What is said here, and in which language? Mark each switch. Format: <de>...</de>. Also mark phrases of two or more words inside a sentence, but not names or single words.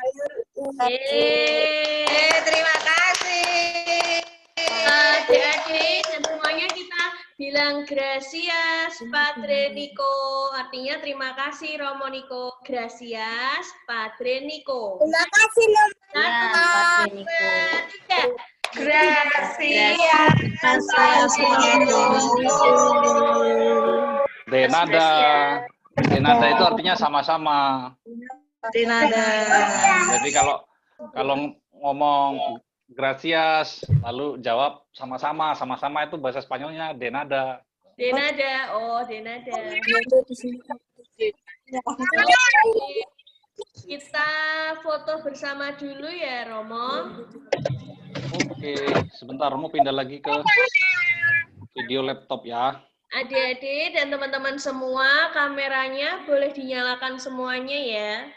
<id>Yeay, terima kasih. Adik-adik dan semuanya kita bilang</id> <es>gracias, Padre Nico.</es> <id>Artinya terima kasih, Romo Nico.</id> <es>Gracias, Padre Nico.</es> <id>Terima kasih, Padre Nico.</id> <es>Gracias. De nada. De nada</es> <id>itu artinya sama-sama.</id> <es>De nada.</es> <id>Jadi kalau ngomong gracias lalu jawab sama-sama, sama-sama itu bahasa Spanyolnya</id> <es>de nada. De nada. Oh, de nada.</es> <id>Kita foto bersama dulu ya, Romo. Oke, sebentar Romo pindah lagi ke video laptop ya. Adik-adik dan teman-teman semua, kameranya boleh dinyalakan semuanya ya.</id>